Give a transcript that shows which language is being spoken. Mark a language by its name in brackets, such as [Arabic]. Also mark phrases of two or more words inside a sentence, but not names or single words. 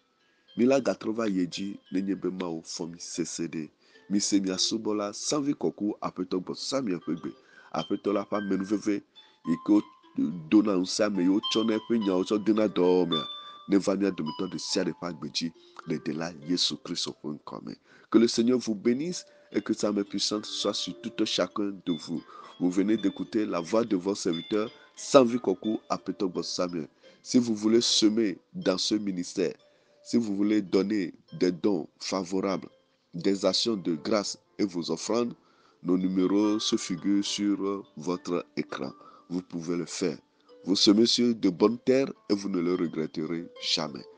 [Ewe] Mi la gatrɔ va yi dzi nenye be Mawu fɔ mi sesẽɖe. Mi se mia subɔla Savi Kɔku aƒetɔ gbɔ Samuel ƒe gbe. Aƒetɔ la ƒe amenuveve yi ke dona ŋusẽ ame yiwo tsɔna eƒe nyawo tsɔ dena dɔwɔwɔmea neva mía dometɔ ɖe sia ɖe ƒe agbe dzi le Ɖela Yesu Kristo ƒe ŋkɔ me. [French] Que le Seigneur vous bénisse et que sa main puissante soit sur tout chacun de vous. Vous venez d'écouter la voix de votre serviteur Savi Kɔku aƒetɔ gbɔ Samuel. Si vous voulez semer dans ce ministère, si vous voulez donner des dons favorables, des actions de grâce et vos offrandes, nos numéros se figurent sur votre écran. Vous pouvez le faire. Vous semez sur de bonnes terres et vous ne le regretterez jamais.